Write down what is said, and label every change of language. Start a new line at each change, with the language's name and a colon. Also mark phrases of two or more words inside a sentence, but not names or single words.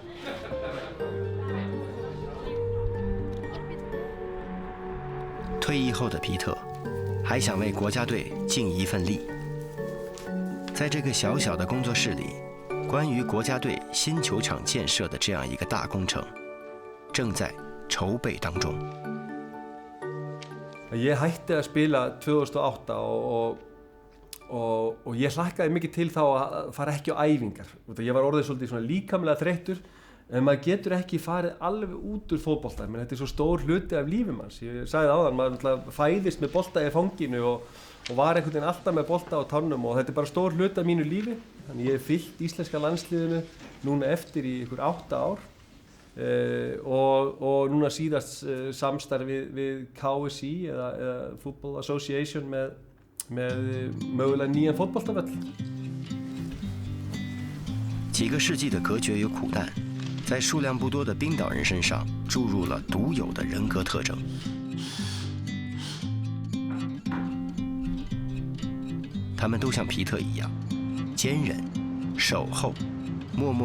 Chinese: 退役后的皮特还想为国家队尽一份力。在这个小小的工作室里，关于国家队新球场建设的这样一个大工程正在筹备当中。
Icelandic: Ég hætti að spila 2008 og ég hlakkaði mikið til þá að fara ekki á æfingar. Ég var orðið svolítið svona líkamlega þreyttur, en maður getur ekki farið alveg út úr fótbolta. Men þetta er svo stór hluti af lífi manns. Ég sagði áðan, maður fæðist með bolta í fanginu og var einhvern veginn alltaf með bolta á tánum og þetta er bara stór hluti af mínu lífi. Þannig ég hef fylgt íslenska landsliðinu núna eftir í ykkur 8 ár. Og núna síðast samstarf við KSI eða Football Association með mögulega nýjan fótboltavöll.
Chinese: 几个世纪的隔绝与苦难，在数量不多的冰岛人身上注入了独有的人格特征。他们都像皮特一样，坚韧、守候，默默